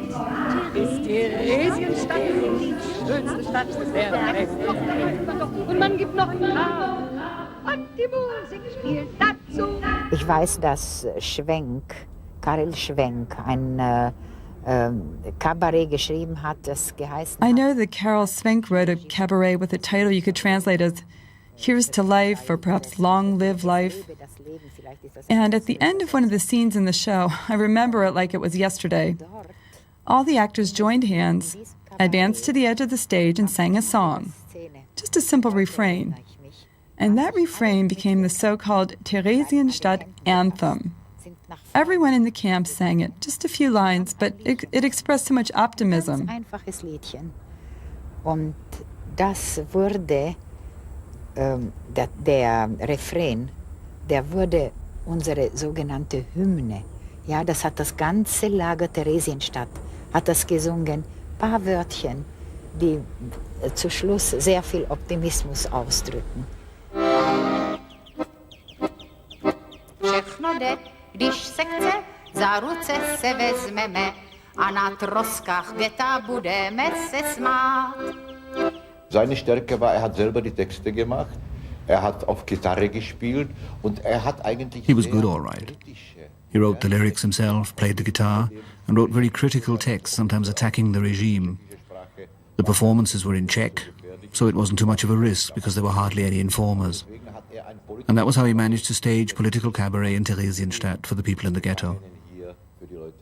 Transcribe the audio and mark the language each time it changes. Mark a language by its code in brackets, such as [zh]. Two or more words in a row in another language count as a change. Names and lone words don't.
[de] Theresienstadt ist die schönste Stadt der Welt. Und man gibt noch einen Namen. Und die Musik spielt dazu. Ich weiß, dass Karel Schwenk, ein Kabarett geschrieben hat, das geheißen [en] I know that Karel Schwenk wrote a cabaret with a title you could translate as Here's to Life, or perhaps Long Live Life. And at the end of one of the scenes in the show, I remember it like it was yesterday. All the actors joined hands, advanced to the edge of the stage, and sang a song. Just a simple refrain. And that refrain became the so-called Theresienstadt anthem. Everyone in the camp sang it, just a few lines, but it expressed so much optimism. [de] Einfaches Liedchen. Und das wurde, der Refrain, der wurde unsere sogenannte Hymne. Ja, das hat das ganze Lager Theresienstadt, hat das gesungen, paar Wörtchen, die zu Schluss sehr viel Optimismus ausdrücken. [cs] Všechno jde, když se chce, za ruce se vezmeme a na troskách geta budeme se smát. [de] Seine Stärke war, er hat selber die Texte gemacht, er hat auf Gitarre gespielt und er hat eigentlich... [en] He was good, all right. He wrote the lyrics himself, played the guitar, and wrote very critical texts, sometimes attacking the regime. The performances were in Czech, so it wasn't too much of a risk because there were hardly any informers. And that was how he managed to stage political cabaret in Theresienstadt for the people in the ghetto.